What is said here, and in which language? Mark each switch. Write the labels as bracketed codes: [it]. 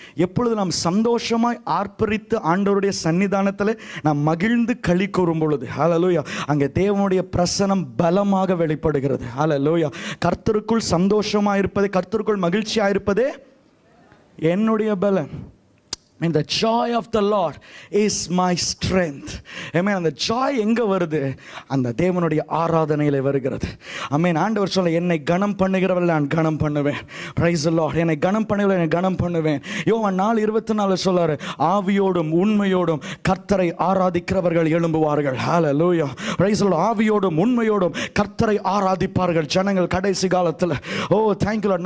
[ta] எப்பொழுது நாம் சந்தோஷமாய் ஆர்ப்பரித்து ஆண்டவருடைய சன்னிதானத்தில் நாம் மகிழ்ந்து களி கூறும் பொழுது ஹல்லேலூயா அங்கே தேவனுடைய பிரசனம் பலமாக வெளிப்படுகிறது. ஹல்லேலூயா. கர்த்தருக்குள் சந்தோஷமாக இருப்பதே, கர்த்தருக்குள் மகிழ்ச்சியாக இருப்பதே என்னுடைய பலன். [en] And the joy of the Lord is my strength. [ta] Amen. அந்த ஜாய் எங்கே வருது? அந்த தேவனுடைய ஆராதனையில் வருகிறது. ஆமென். ஆண்டவர் சொல்ல, என்னை கனம் பண்ணுகிறவர்கள் நான் கனம் பண்ணுவேன். [en] Praise the Lord. [ta] என்னை கனம் பண்ணுகிறவர்கள் என்னை கனம் பண்ணுவேன். யோவான் 4:24 சொல்றாரு, ஆவியோடும் உண்மையோடும் கர்த்தரை ஆராதிக்கிறவர்கள் எழும்புவார்கள். ஹல்லேலூயா. [en] Praise the Lord. [ta] ஆவியோடும் உண்மையோடும் கர்த்தரை ஆராதிப்பார்கள் ஜனங்கள் கடைசி காலத்தில். ஓ [en] thank you Lord.